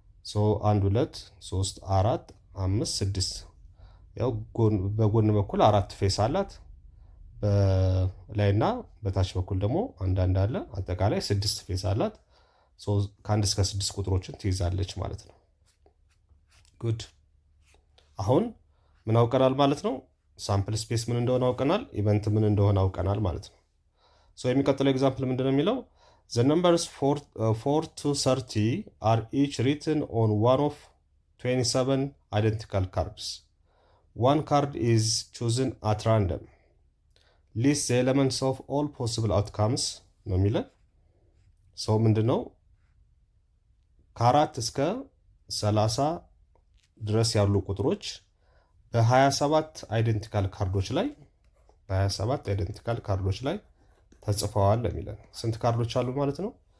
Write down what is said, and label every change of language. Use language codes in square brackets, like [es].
[am] 1 2 3 4 5 6 ያው በጎን በኩል 4 ፌስ አላት። በላይና በታች በኩል ደግሞ አንዳንድ አለ። አጠቃላይ 6 ፌስ አላት። ከ1 እስከ 6 ቁጥሮችን ትይዛለች ማለት ነው። ጉድ። አሁን ምን አውቀናል ማለት ነው? ሳምፕል ስፔስ ምን እንደሆነ አውቀናል። ኢቨንት ምን እንደሆነ አውቀናል ማለት ነው። የሚቀጥለው ኤግዛምፕል ምንድነው የሚለው? [en] The numbers 4 to 30 are each written on one of 27 identical cards. One card is chosen at random. List the elements of all possible outcomes [am] ነው የሚለን። ምንድነው ከ4 እስከ 30 ድረስ ያሉ ቁጥሮች በ27 አይደንቲካል ካርዶች ላይ ተጽፈዋል የሚለን። ስንት ካርዶች አሉ ማለት ነው?